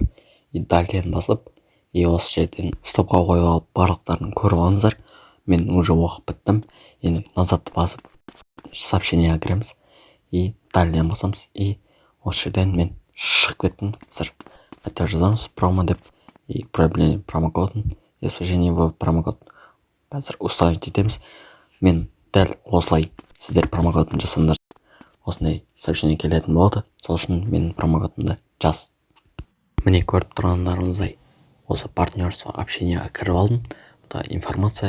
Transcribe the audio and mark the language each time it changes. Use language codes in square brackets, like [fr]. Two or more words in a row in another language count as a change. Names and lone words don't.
[ru] И далее [kk] басып, и осы жерден стопқа қойып алып барлықтарын көріп алыңыздар. Мен уже оқып біттім. Енді назадты басып сообщениеға кіреміз. [ru] И далее басамыз. [kk] И осы жерден мен шығып кеттім. Қазір айтып жазамыз промо деп. [ru] И управление промокодын. И вступление в промокод. [kk] Қазір установить етеміз. Мен дәл осылай сіздер промокодын жасаңдар. Осындай сообщение келетін болады. Сол үшін менің промокодымды жаз. Міне көріп тұрғандарыңыздай осы партнерство общениеға кіріп алдым. Бұда информация.